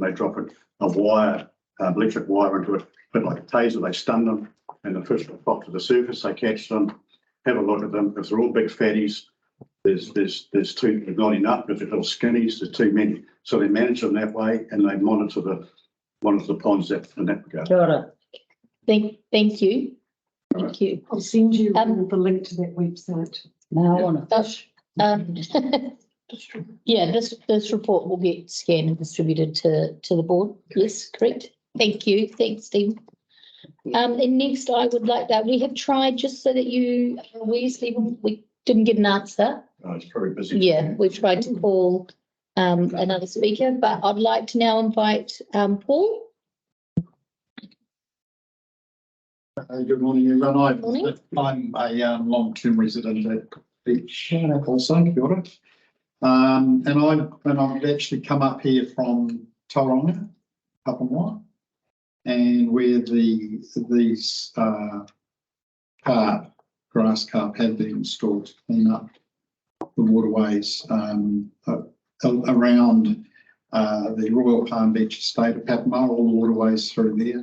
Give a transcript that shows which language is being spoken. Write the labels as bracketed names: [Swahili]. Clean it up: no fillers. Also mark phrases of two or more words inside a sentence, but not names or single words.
[English] They drop a wire, electric wire into it, but like a taser, they stun them and the fish will pop to the surface. They catch them, have a look at them. If they're all big fatties, there's too, not enough. If they're little skinnies, there's too many. So they manage them that way and they monitor the ponds in that regard. [Māori] Kia ora. [English] Thank you. Thank you. I'll send you Um, the link to that website. Now I want to fish. Yeah, this report will get scanned and distributed to the board. Yes, correct. Thank you. Thanks, Stephen. And next I would like that, we have tried, just so that you are aware, Stephen, we didn't get an answer. It's very busy. Yeah, we've tried to call another speaker, but I'd like to now invite Paul. Good morning, everyone. Morning. I'm a long-term resident at Beach also, [Māori] kia ora. [English] And I've actually come up here from Tauranga, Papamoa, and where these grass carp have been installed to clean up the waterways around the Royal Palm Beach estate of Papamoa, all the waterways through there.